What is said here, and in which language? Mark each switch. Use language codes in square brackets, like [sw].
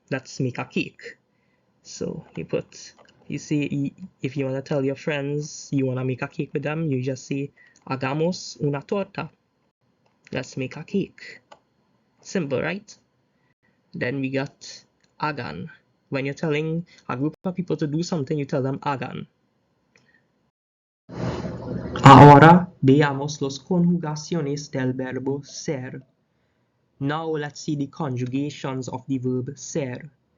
[en] Let's make a cake. So you see, if you want to tell your friends you want to make a cake with them, you just say [es] hagamos una torta. [en] Let's make a cake. Simple, right? Then we got hagan. When you're telling a group of people to do something, you tell them hagan. [es] Ahora veamos las conjugaciones del verbo ser. [en] Now let's see the conjugations of the verb ser.